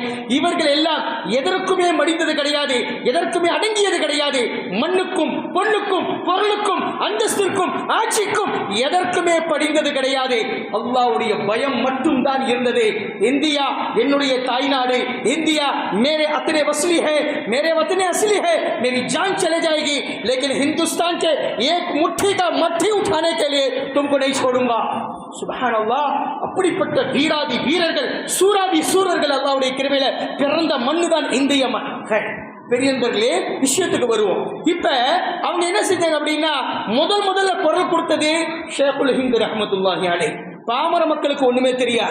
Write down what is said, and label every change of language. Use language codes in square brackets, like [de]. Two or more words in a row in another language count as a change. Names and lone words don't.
[ta] இவர்கள் எல்லாம் எதற்குமே மடிந்தது கிடையாது, எதற்குமே அடங்கியது கிடையாது. மண்ணுக்கும், பொண்ணுக்கும், பொருளுக்கும், அந்தஸ்திற்கும், ஆட்சிக்கும் எதற்குமே படிந்தது கிடையாது. அல்லாஹ்வுடைய பயம் மட்டும் தான் இருந்தது. இந்தியா என்னுடைய தாய்நாடு, [hi] இந்தியா मेरे अपने वसली है, मेरे वतन असली है, मेरी जान चले जाएगी, लेकिन हिंदुस्तान के एक मुट्ठी का मट्ठी उठाने के लिए तुमको नहीं छोड़ूंगा. [ar] سبحان الله. [ta] அப்படிப்பட்ட வீராதி வீரர்கள், சூராதி சூரர்கள் அல்லாஹ்வுடைய கிருபையில பிறந்த மண்ணு தான் இந்திய மண். பெரியவர்களே, விஷயத்துக்கு வருவோம். இப்ப அவங்க என்ன செஞ்சாங்க அப்படின்னா, முதல்ல குரல் கொடுத்தது ஷேகுல் ஹிந்த் [ar] رحمة الله عليه. [ta] பாமர மக்களுக்கு ஒண்ணுமே தெரியாது.